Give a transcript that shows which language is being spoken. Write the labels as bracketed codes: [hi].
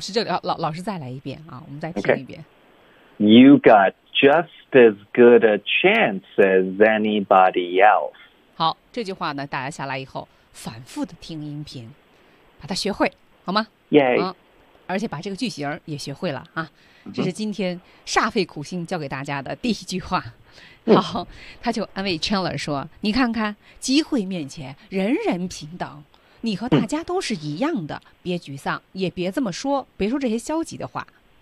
[zh] 是这里，老师再来一遍啊，我们再听一遍。 [en] Okay. You got just as good a chance as anybody else. [zh] 好，这句话呢，大家下来以后反复的听音频，把它学会，好吗？耶！而且把这个句型也学会了啊。这是今天煞费苦心教给大家的第一句话。好，他就安慰 Chandler 说：“你看看，机会面前人人平等，你和大家都是一样的，别沮丧，也别这么说，别说这些消极的话。”